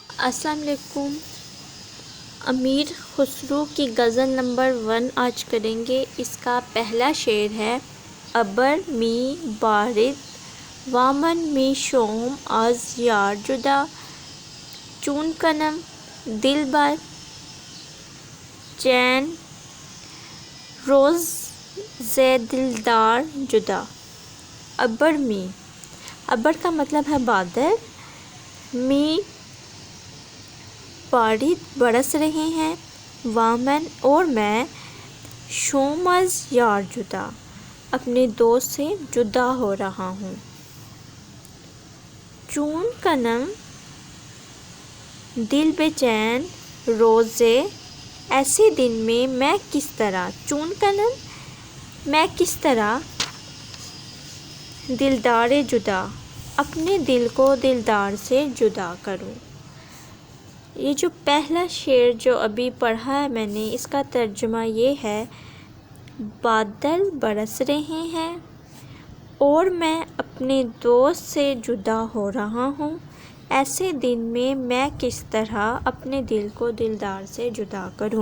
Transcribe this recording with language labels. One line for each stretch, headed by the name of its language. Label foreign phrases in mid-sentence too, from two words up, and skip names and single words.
Urdu: السلام علیکم۔ امیر خسرو کی غزل نمبر 1 آج کریں گے۔ اس کا پہلا شعر ہے:
Persian: ابر می بارد وامن می شوم از یار جدا، چون کنم دل بر چین روز ز دلدار جدا۔ ابر می،
Urdu: ابر کا مطلب ہے بادل،
Persian: می بارد
Urdu: برس رہے ہیں، وامن اور میں،
Persian: شوم از یار جدا
Urdu: اپنے دوست سے جدا ہو رہا ہوں،
Persian: چون کنم دل بے چین روزے
Urdu: ایسے دن میں کس طرح،
Persian: چون کنم
Urdu: میں کس طرح،
Persian: دلدار جدا
Urdu: اپنے دل کو دلدار سے جدا کروں۔ یہ جو پہلا شعر جو ابھی پڑھا ہے میں نے، اس کا ترجمہ یہ ہے: بادل برس رہے ہیں اور میں اپنے دوست سے جدا ہو رہا ہوں، ایسے دن میں کس طرح اپنے دل کو دلدار سے جدا کروں۔